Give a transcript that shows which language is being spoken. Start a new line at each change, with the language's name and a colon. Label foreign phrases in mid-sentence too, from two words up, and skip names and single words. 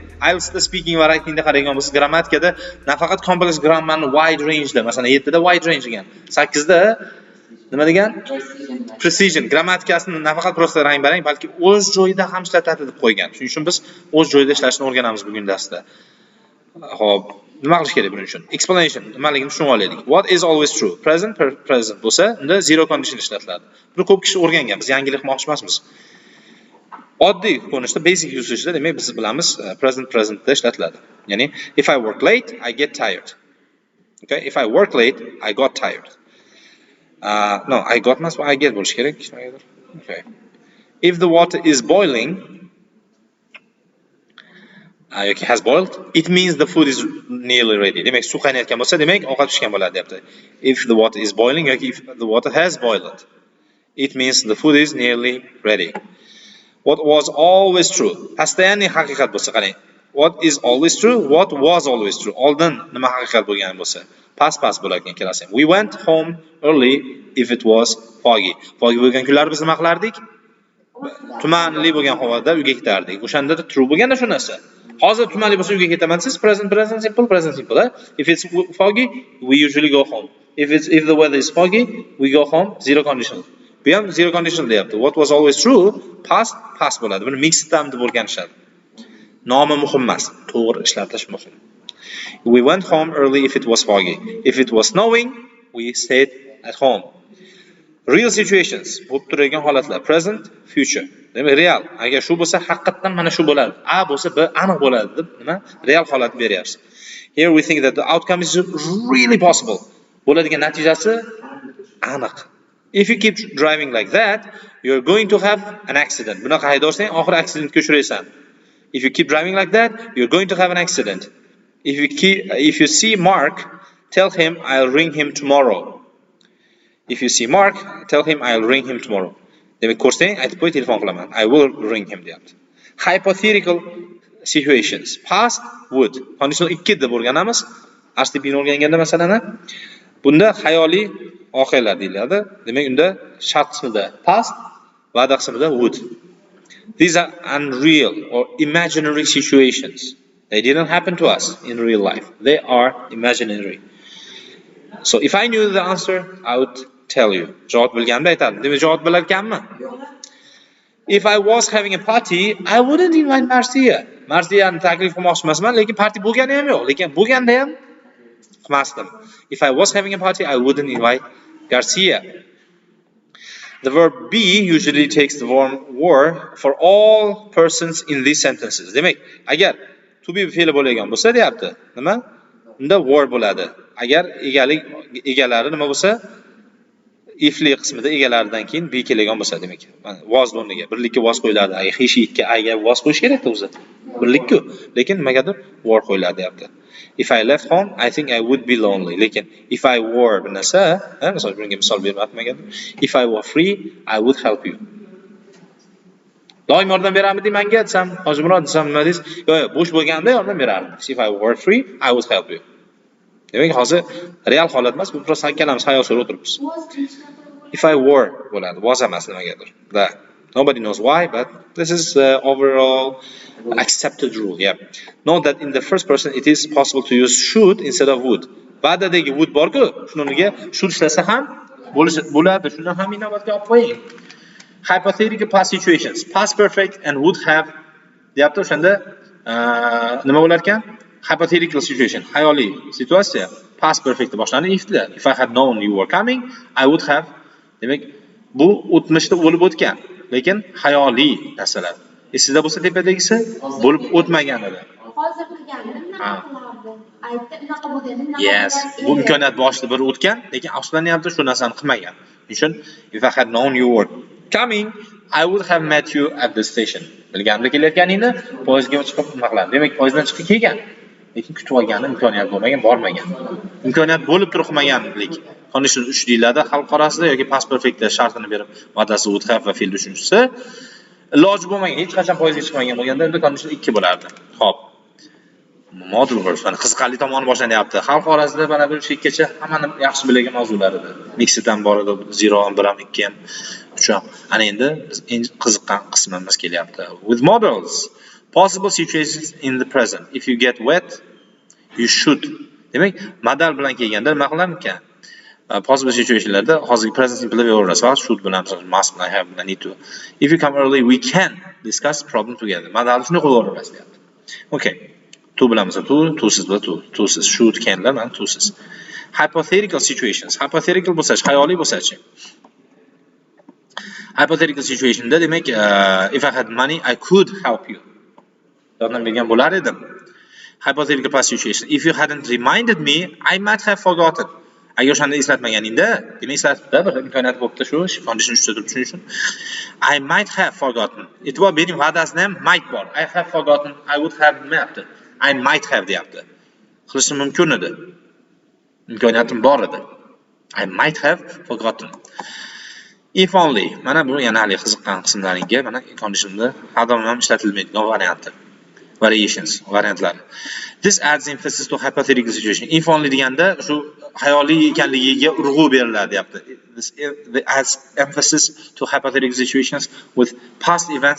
Uzbek: IELTSda speaking va writingda qaragan bo'lsangiz, grammatikada nafaqat
English: complex grammarni wide range'da,
Uzbek: masalan 7 da
English: wide range
Uzbek: degan, 8 da nima degan? Precision. Grammatikasini nafaqat prosta rang-barang, balki o'z joyida ham ishlatadi deb qo'ygan. Shuning uchun biz o'z joyida ishlashni o'rganamiz bugun darsda. Xo'p, nima qilish kerak buning uchun? Explanation nimaligini tushunib olaylik.
English: What is always true?
Uzbek: Present bo'lsa, unda
English: zero condition
Uzbek: ishlatiladi. Buni ko'p kishi o'rgangan. Biz yangilik qilmoqchi emasmiz. Oddiy ko'rinishda
English: basic usage'da
Uzbek: demak biz bilamiz presentda ishlatiladi.
English: Ya'ni if I work late, I get tired. Okay? If I work late, I got tired. No, I got emas, I get
Uzbek: bo'lish kerak.
English: Okay. If the water is boiling, yoki has boiled, it means the food is nearly ready.
Uzbek: Demak, suv qaynayotgan bo'lsa, demak, ovqat pishgan bo'ladi, deyapti.
English: If the water is boiling yoki if the water has boiled, it means the food is nearly ready. What was always true?
Uzbek: Постоянный haqiqat bo'lsa, qarang.
English: What is always true? What was always true?
Uzbek: Oldin nima haqiqat bo'lgan bo'lsa, past bo'lar ekan kelasi.
English: We went home early if it was foggy.
Uzbek: Foggy bo'lgan kunlarda biz nima qilardik? Tumanli bo'lgan havoda uyga ketardik. O'shanda true bo'lganda shu narsa. Hozir tumanli bo'lsa uyga ketaman siz,
English: present simple. If it's foggy, we usually go home. If the weather is foggy, we go home, zero conditional.
Uzbek: Bu ham
English: zero conditional
Uzbek: deyapti.
English: What was always true? Past
Uzbek: bo'ladi. Buni
English: mixed term
Uzbek: deb o'rganishadi. Nomi muhim emas, to'g'ri ishlatish muhim.
English: We went home early if it was foggy. If it was snowing, we stayed at home. Real situations,
Uzbek: bo'lib turadigan holatlar, present, future. Demak, real. Agar shu bo'lsa, haqiqatan mana shu bo'ladi. A bo'lsa, B aniq bo'ladi deb nima? Real holat beryapsiz.
English: Here we think that the outcome is really possible.
Uzbek: Bo'ladigan natijasi aniq.
English: If you keep driving like that, you're going to have an accident.
Uzbek: Bunaqa haydarsang, oxir accidentga uchraysan.
English: If you keep driving like that, you're going to have an accident. If you see Mark, tell him I'll ring him tomorrow. If you see Mark, tell him I'll ring him tomorrow.
Uzbek: Demak, ko'rsang, aytib qo'y, telefon qilaman.
English: I will ring him deyapti. Hypothetical situations. Past, would. Conditional 2
Uzbek: deb o'rganamiz. Arstipini o'rganganda masalani. Bunda xayoliy voqealar deyiladi. Demak, unda shart qismida past, va'da qismida would.
English: These are unreal or imaginary situations. They didn't happen to us in real life. They are imaginary. So if I knew the answer, I would tell you.
Uzbek: Javob bilganda aytadim. Demak, javob bilar ekanmi?
English: If I was having a party, I wouldn't invite Marcia.
Uzbek: Marcia'ni taklif qilmoqchi emasman, lekin party bo'lgani ham yo'q. Lekin bo'lganda ham qilmasdim.
English: If I was having a party, I wouldn't invite Garcia. The verb be usually takes the form were for all persons in these sentences.
Uzbek: Demak, agar
English: to be
Uzbek: fe'li bo'lgan bo'lsa, deyapti. Nima? Unda were bo'ladi. Agar egalari nima bo'lsa, ifli qismida egalaridan keyin be kelgan bo'lsa, demak, was o'rniga birlikka was qo'yiladi. He, she'ga ayga was qo'yish kerak-ku o'zi. Birlikku. Lekin nimagadir were qo'yiladi, deyapti.
English: If I left home, I think I would be lonely.
Uzbek: Lekin
English: if I were
Uzbek: bir narsa, masalan, bunga misol bermayapman.
English: If I were free, I would help you.
Uzbek: Doim yordam beramidi menga desam, Hojimurod desam nima deysiz? Yo'q, bo'sh bo'lganda yordam berardim.
English: If I were free, I would help you.
Uzbek: Demak, hozir real holat emas, bu prosta ikkalamiz xayol surib o'tiribmiz.
English: If I were bo'ladi, was
Uzbek: emas nimagadir.
English: Nobody knows why, but this is overall accepted rule. Yeah. Note that in the first person it is possible to use should instead of would.
Uzbek: Ba'dadagi would bor-ku, shuniga should ishlasa ham bo'ladi. Shuni ham inobatga olib qo'ying.
English: Hypothetical past situations. Past perfect and would have deyapti.
Uzbek: O'shanda nima bo'lar ekan?
English: Hypothetical situation.
Uzbek: Xayoliy situatsiya.
English: Past perfect
Uzbek: boshlandi ifda.
English: If I had known you were coming, I would have.
Uzbek: Demak, bu o'tmishda bo'lib o'tgan, lekin xayoliy narsalar. Sizda bo'lsa tepadagisi bo'lib o'tmagan edi. Hozir qilgandim, nima qilardim? Aytdi, unaqa bo'lganda nima? Yes, bu imkoniyat boshida bir o'tgan, lekin afsuslanyapti shu narsani qilmagan.
English: Uchun if I had known you were coming, I would have met you at the station.
Uzbek: Bilganimda kelayotganingni poyezdga chiqib nima qilardim? Demak, poyezddan chiqib kelgan, lekin kutib olgani imkoniyat bo'lmagan, bormagan. Imkoniyat bo'lib turib qilmaganlik. Condition 3 deyiladi xalq orasida yoki
English: past perfectda
Uzbek: shartini berib, va'dasi
English: would have
Uzbek: va fe'l uchinchisi. iloji bo'lmagan, hech qachon foizga chiqmagan bo'lganda unda conditional 2 bo'lardi. Xo'p.
English: Model verb
Uzbek: mana qiziqarli tomoni boshlanyapti. Xalq orasida mana bu shekkacha hammani yaxshi biladigan mavzular edi. Mixed ham bor edi, 0 ham, 1 ham, 2 ham, 3 ham. Ana endi eng qiziqqan qismimiz kelyapti.
English: With models, possible situations in the present. If you get wet, you should.
Uzbek: Demak, modal bilan kelganda nima qilarmikan?
English: Possible situationlarda
Uzbek: hozirgi
English: present simple
Uzbek: beraverasiz. Faqat should bilan, must bilan,
English: have bilan, need to. If you come early, we can discuss problem together.
Uzbek: Modal shuni qo'llaverasiz deyapti. Okay. To bilamiz, to siz bilan to siz, should, canlar bilan to siz.
English: Hypothetical situations.
Uzbek: Hypothetical bo'lsa-chi, xayoliy bo'lsa-chi.
English: Hypothetical situationda
Uzbek: demak,
English: if I had money, I could help you.
Uzbek: Yordam bergan bo'lar edim.
English: Hypothetical past situation. If you hadn't reminded me, I might have forgotten.
Uzbek: Agar o'shanda eslatmaganingda, demak eslatibda, bir imkoniyat bo'libdi shu, condition uchta turib tushunish uchun.
English: I might have forgotten.
Uzbek: E'tibor bering, va'dasida ham might bor.
English: I have forgotten, I would have deyapti. I might have
Uzbek: deyapti. Qilishim mumkin edi. Imkoniyatim bor edi.
English: I might have forgotten. If only.
Uzbek: Mana bu yana hali qiziqqan qismlaringga mana conditionda hadom ham ishlatilmaydigan varianti. Variations, variantlar.
English: This adds emphasis to hypothetical situation. If only
Uzbek: deganda shu xayoliy ekanligiga urg'u beriladi deyapti.
English: This adds emphasis to hypothetical situations with past events.